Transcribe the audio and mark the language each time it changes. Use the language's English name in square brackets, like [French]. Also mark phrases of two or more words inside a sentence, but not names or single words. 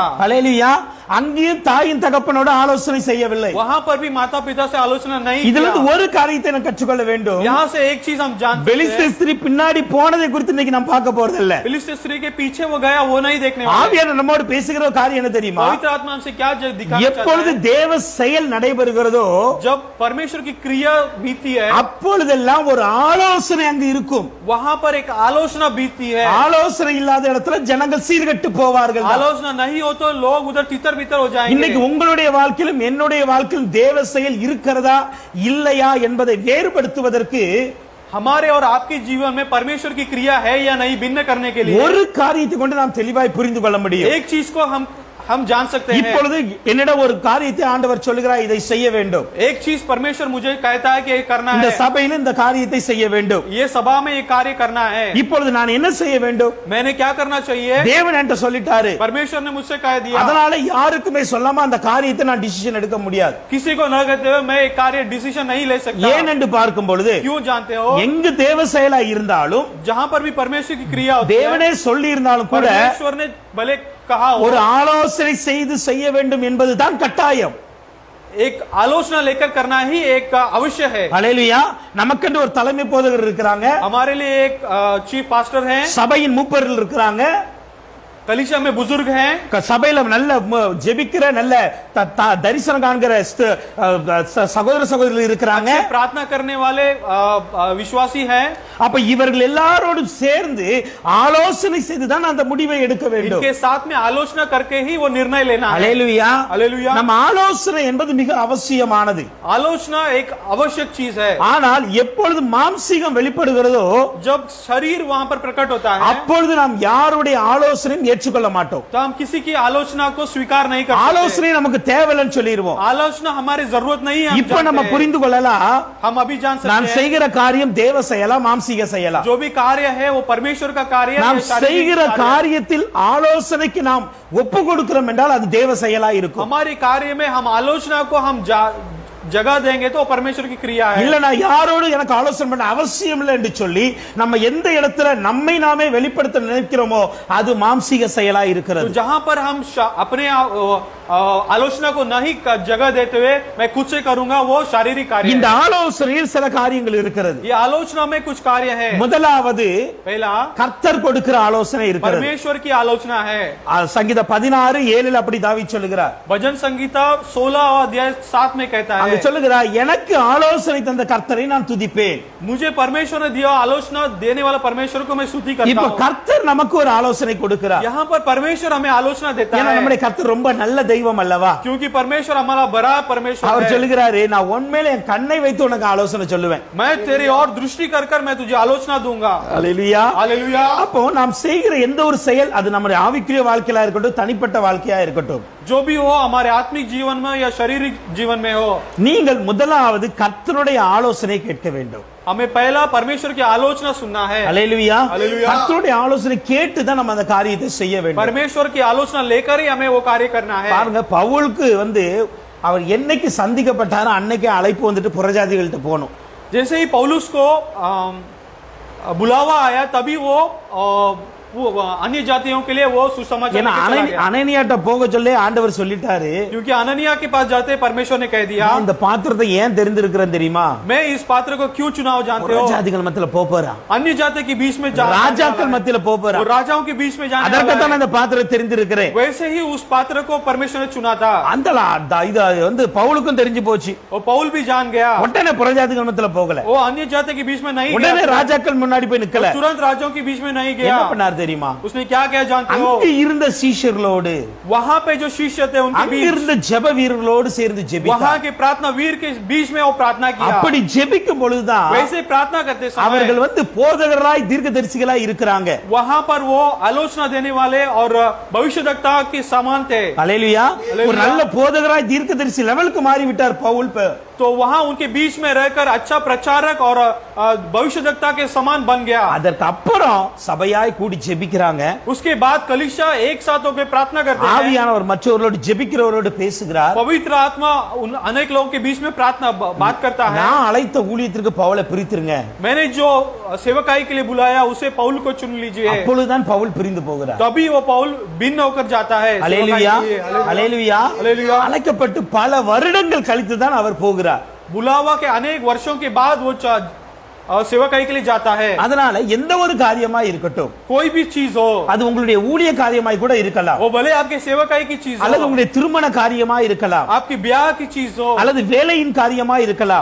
[Tamil] அல்லேலூயா. அங்கேயும் தாயின் தகப்பனோட ஆலோசனை செய்யவில்லை. [Hindi] वहाँ पर भी माता पिता से आलोचना नहीं [Tamil] இதுல [Hindi] किया. [Tamil] ஒரு காரியத்தை நான் கற்றுக்கொள்ள வேண்டும். [Hindi] यहाँ से एक चीज हम जानते [Tamil] பெலிஸ்திய [Hindi] हैं, [Tamil] ஸ்திரீ பின்னாடி போனதை குறித்து இன்னைக்கு நாம் பார்க்க போறது இல்ல. [Hindi] फिलिस्तीय स्त्री के पीछे वो गया वो नहीं देखने वाले. [Tamil] ஆவியானவர் நம்மோடு பேசுகிற ஒரு காரியம் என்ன தெரியுமா? [Hindi] पवित्र आत्मा हमसे क्या दिखाना चाहता [Tamil] எப்பொழுது [Hindi] है? [Tamil] தேவ செயல் நடைபெறுகிறதோ, [Hindi] जब परमेश्वर की क्रिया बीती है, [Tamil] அப்பொழுதெல்லாம் ஒரு ஆலோசனை அங்கு இருக்கும். [Hindi] वहाँ पर एक आलोचना बीती है. [Tamil] ஆலோசனை இல்லாத இடத்துல ஜனங்கள் சீர்கெட்டு போவார்கள். [Hindi] आलोचना नहीं हो तो लोग उधर तितर बितर हो जाएंगे. [Tamil] இன்னைக்கு உங்களுடைய வாழ்க்கையிலும் என்னுடைய வாழ்க்கையிலும் தேவ செயல் இருக்கிறதா இல்லையா என்பதை வேறுபடுத்துவதற்கு [Hindi] हमारे और आपके जीवन में परमेश्वर की क्रिया है या नहीं भिन्न करने के लिए [Tamil] ஒரு காரியத்தை கொண்டு நாம் தெளிவாய் புரிந்து கொள்ள முடியும். [Hindi] एक चीज को हम जान सकते हैं. [Tamil] இப்பொழுது என்னிடம் ஒரு காரியத்தை ஆண்டவர் சொல்லுகிறார், இதை செய்ய வேண்டும். [Hindi] एक चीज परमेश्वर मुझे कहता है कि ये करना [Tamil] இந்த [Hindi] है. [Tamil] சபையில் இந்த காரியத்தை செய்ய வேண்டும். [Hindi] ये सभा में ये कार्य करना है. [Tamil] இப்பொழுது நான் என்ன செய்ய வேண்டும்? [Hindi] मैंने क्या करना चाहिए? [Tamil] தேவன் என்கிட்ட சொல்லிட்டாரு. [Hindi] परमेश्वर ने मुझसे कह दिया. [Tamil] அதனால யாருக்குமே சொல்லாம அந்த காரியத்தை நான் டிசிஷன் எடுக்க முடியாது. [Hindi] किसी को न कहते हुए मैं एक कार्य डिसीजन नहीं ले सकता. [Tamil] ஏன் என்று பார்க்கும் பொழுது, [Hindi] क्यों जानते हो? [Tamil] எங்கு தேவ செயலா இருந்தாலும், [Hindi] जहाँ पर भी परमेश्वर की क्रिया होती है, [Tamil] தேவனே சொல்லி இருந்தாலும் கூட [Hindi] परमेश्वर ने भले कहा हो, [Tamil] ஒரு ஆலோசனை செய்து செய்ய வேண்டும் என்பதுதான் கட்டாயம். [Hindi] एक आलोचना लेकर करना ही एक अवश्य है. [Tamil] அல்லேலூயா. நமக்கென்று ஒரு தலைமை போதகர் இருக்கிறாங்க. [Hindi] हमारे लिए एक [English] chief pastor [Hindi] हैं. [Tamil] சபையின் மூப்பர்கள் இருக்கிறாங்க. [Hindi] कलीसिया में बुजुर्ग हैं. [Tamil] சபையில நல்ல ஜெபிக்கிற நல்ல தரிசனம் காண்கிற சகோதர சகோதரிகள் இருக்கிறாங்க. [Hindi] प्रार्थना करने वाले विश्वासी हैं. [Tamil] அப்ப இவர்கள் எல்லாரோடும் சேர்ந்து ஆலோசனை செய்துதான் அந்த முடிவை எடுக்க வேண்டும். [Hindi] इनके साथ में आलोचना करके ही वो निर्णय लेना है. [Tamil] அல்லேலூயா. [Hindi] हालेलुया. [Tamil] நம்ம ஆலோசனை என்பது மிக அவசியமானது. [Hindi] आलोचना एक आवश्यक चीज है. [Tamil] ஆனால் எப்பொழுது மாம்சீகம் வெளிப்படுகிறதோ, [Hindi] जब शरीर वहां पर प्रकट होता है, [Tamil] அப்பொழுது நாம் யாருடைய ஆலோசனையும் ஏற்றுக்கொள்ள மாட்டோம். [Hindi] तो हम किसी की आलोचना को स्वीकार नहीं कर सकते. [Tamil] ஆலோசனை நமக்கு தேவையில்லைன்னு சொல்லிடுவோம். [Hindi] आलोचना हमारी जरूरत नहीं है. [Tamil] இப்ப நம்ம புரிந்து கொள்ளலாம், [Hindi] हम अभी जान [Tamil] நான் [Hindi] सकते हैं [Tamil] செய்கிற காரியம் தேவ செயலா மாம்சீக செயலா? [Hindi] जो भी कार्य है वो परमेश्वर का कार्य है. [Tamil] நாம் [Hindi] ये शारीरिक [Tamil] செய்கிற [Hindi] कार्य है. [Tamil] காரியத்தில் ஆலோசனைக்கு நாம் ஒப்பு கொடுக்கிறோம் என்றால் அது தேவ செயலா இருக்கும். [Hindi] हमारे कार्य में हम आलोचना को हम जगह देंगे तो परमेश्वर की क्रिया है. [Tamil] இல்ல நான் யாரோடு எனக்கு ஆலோசனை பண்ண அவசியம் இல்லை என்று சொல்லி நம்ம எந்த இடத்துல நம்மை நாமே வெளிப்படுத்த நினைக்கிறோமோ அது மாம்சீக செயலா இருக்கிறது. [Hindi] तो जहां पर हम अपने आलोचना को नहीं जगह देते हुए मैं खुद से करूंगा वो शारीरिक कार्य [Tamil] இந்த [Hindi] है. [Tamil] ஆலோசனையில் சில காரியங்கள் இருக்கிறது. [Hindi] ये आलोचना में कुछ कार्य है. [Tamil] முதலாவது [Hindi] पहला [Tamil] கர்த்தர் கொடுக்கிற ஆலோசனை இருக்கிறது. [Hindi] परमेश्वर की आलोचना है. [Tamil] சங்கீதம் 16:7 அப்படி தாவீது சொல்லுகிறார். [Hindi] भजन संगीता 16 अध्याय 7 में कहता है, [Tamil] அவர் சொல்லுகிறார், எனக்கு ஆலோசனை தந்த கர்த்தரை நான் துதிப்பேன். [Hindi] मुझे परमेश्वर ने दिया आलोचना देने वाला परमेश्वर को मैं स्तुति करता [Tamil] இப்ப [Hindi] हूं। [Tamil] கர்த்தர் நமக்கு ஒரு ஆலோசனை கொடுக்கிறார். [Hindi] यहाँ पर परमेश्वर हमें आलोचना देता [Tamil] ஏன்னா [Hindi] है, [Tamil] நம்முடைய கர்த்தர் ரொம்ப நல்ல தெய்வம் அல்லவா? [Hindi] क्योंकि परमेश्वर हमारा बड़ा परमेश्वर [Tamil] அவர் [Hindi] है। [Tamil] சொல்லுகிறாரு, நான் உண்மையில என் கண்ணை வைத்து உனக்கு ஆலோசனை சொல்லுவேன். [Hindi] मैं तेरी और दृष्टि कर कर मैं तुझे आलोचना दूंगा। [Tamil] அல்லேலூயா. [Hindi] हालेलुया। [Tamil] அப்போ நாம் செய்கிற எந்த ஒரு செயல், அது நம்முடைய ஆவிக்குரிய வாழ்க்கையா இருக்கட்டும், தனிப்பட்ட வாழ்க்கையா இருக்கட்டும், [Hindi] जो भी हो हमारे आत्मिक जीवन में या शारीरिक जीवन में हो, [Tamil] நீங்கள் முதலாவது கர்த்தருடைய ஆலோசனை கேட்க வேண்டும். [Hindi] हमें पहला परमेश्वर की आलोचना सुनना है। [Tamil] அல்லேலூயா. அல்லேலூயா. கர்த்தருடைய ஆலோசனை கேட்டு தான் நம்ம அந்த காரியத்தை செய்ய வேண்டும். [Hindi] परमेश्वर की आलोचना लेकर ही हमें वो कार्य करना है। [Tamil] பாருங்க, பவுலுக்கு அவர் என்னைக்கு சந்திக்கப்பட்டாரோ அன்னைக்கே அழைப்பு வந்துட்டு புறஜாதிகள்கிட்ட போகணும். [Hindi] जैसे ही पौलुस को बुलावा आया तभी वो अन्य जातियों के लिए वो सुसमाचार [Tamil] ஏன்னா [Hindi] लेके चला गया। [Tamil] அனனியாட்ட போக சொல்லி ஆண்டவர் சொல்லிட்டாரு, [Hindi] क्योंकि अननिया के पास जाते परमेश्वर ने कह दिया, [Tamil] நான் இந்த பாத்திரத்தை ஏன் தெரிந்திருக்கிறேன் தெரியுமா? [Hindi] मैं इस पात्र को क्यों चुनाव जानते हो? [Tamil] புறஜாதிகள் மத்தியில போறான், [Hindi] अन्य जाति के बीच में जाने [Tamil] ராஜாக்கள் மத்தியில [Hindi] और [Tamil] போறான். [Hindi] राजाओं के बीच में जाने वाला [Tamil] அதற்குத்தான் [Hindi] है। [Tamil] இந்த பாத்திரத்தை தெரிந்திருக்கிறேன். [Hindi] वैसे ही उस पात्र को परमेश्वर ने चुना था [Tamil] இது பவுலுக்கும் தெரிஞ்சு போச்சு. [Hindi] और पौल भी जान गया। [Tamil] உடனே புறஜாதிகள் மத்தியில போகல, [Hindi] वो अन्य जाति के बीच में नहीं [Tamil] உடனே [Hindi] गया, [Tamil] ராஜாக்கள் முன்னாடி போய் நிக்கல. [Hindi] तुरंत राज्यों के बीच में नहीं गया। [Tamil] என்ன பண்ணார் தெரியுமா? [Hindi] उसने क्या किया जानते हो? [Tamil] அங்க இருந்த சீஷர்களோடு, [Hindi] वहां पे जो शिष्य थे उनके [Tamil] அங்க [Hindi] बीच, [Tamil] இருந்த ஜெப வீரர்களோடு சேர்ந்து [Hindi] वहां [Tamil] ஜெபித்தார். [Hindi] के प्रार्थना वीर के बीच में वो प्रार्थना किया। [Tamil] அப்படி ஜெபிக்கும் பொழுதுதான் [Hindi] वैसे प्रार्थना करते समय [Tamil] அவர்கள் போதகர்களாய் தீர்க்கதரிசிகளாய் இருக்கிறாங்க. [Hindi] वहां पर वो आलोचना देने वाले और भविष्यवक्ता के समान थे। [Tamil] அல்லேலூயா. ஒரு நல்ல போதகராய் தீர்க்கதரிசி லெவலுக்கு மாறி விட்டார் பவுல். [Hindi] तो वहां उनके बीच में रहकर अच्छा प्रचारक और भविष्यवक्ता के समान बन गया। [Tamil] அதற்கு அப்புறம் சபையாய் கூடி ஜெபிக்கிறாங்க. [Hindi] उसके बाद कलीसिया एक साथ होकर प्रार्थना करते हैं। [Tamil] ஆவியானவர் மற்றவர்களோடு ஜெபிக்கிறவரோடு பேசுகிறார். [Hindi] पवित्र आत्मा उन अनेक लोगों के बीच में प्रार्थना बात करता है। [Tamil] நான் அழைத்த ஊழியத்திற்கு பவுலை பிரித்துருங்க. [Hindi] मैंने जो सेवकाई के लिए बुलाया उसे पौल को चुन लीजिए। [Tamil] அப்பொழுதுதான் பவுல் பிரிந்து போகிறார். [Hindi] तभी वो पौल भिन्न होकर जाता है। [Tamil] அல்லேலூயா. [Hindi] सेवकाई के लिए। [Tamil] அல்லேலூயா. அல்லேலூயா। அழைக்கப்பட்டு பல வருடங்கள் கழித்து தான் அவர் போகிறார். [Hindi] बुलावा के अनेक वर्षों के बाद वो सेवकाई के लिए जाता है। [Tamil] அதனால எந்த ஒரு காரியமா இருக்கட்டும், [Hindi] कोई भी चीज हो, [Tamil] அது உங்களுடைய ஊழிய காரியமாய் கூட இருக்கலாம், [Hindi] वो भले आपके सेवकाई की चीज [Tamil] அல்லது [Hindi] हो, [Tamil] உங்களுடைய திருமண காரியமா இருக்கலாம், [Hindi] आपकी ब्याह की चीज हो, [Tamil] அல்லது வேலையின் காரியமா இருக்கலாம்,